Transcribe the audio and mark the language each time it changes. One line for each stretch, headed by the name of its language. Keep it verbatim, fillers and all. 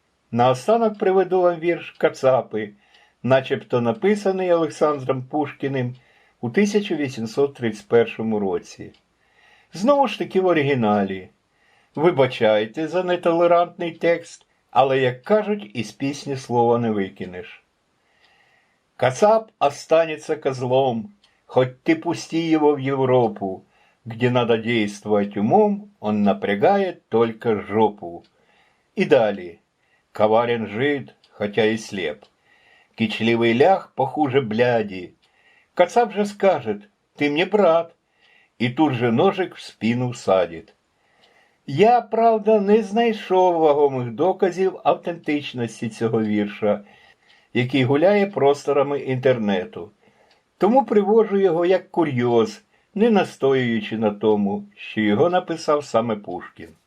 Ukrainian: Наостанок приведу вам вірш «Кацапи», начебто написаний Олександром Пушкіним у тисяча вісімсот тридцять першому році. Знову ж таки в оригіналі. Вибачайте за нетолерантний текст, але, як кажуть, із пісні слова не викинеш.
Russian: Кацап останется козлом, хоть ты пусти его в Европу, где надо действовать умом, он напрягает только жопу. И далее. Коварен жид, хотя и слеп. Кичливый лях похуже бляди. Кацап же скажет, ты мне брат, и тут же ножик в спину садит.
Ukrainian: Я, правда, не знайшов вагомих доказів автентичності цього вірша, який гуляє просторами інтернету. Тому приводжу його як курйоз, не настоюючи на тому, що його написав саме Пушкін.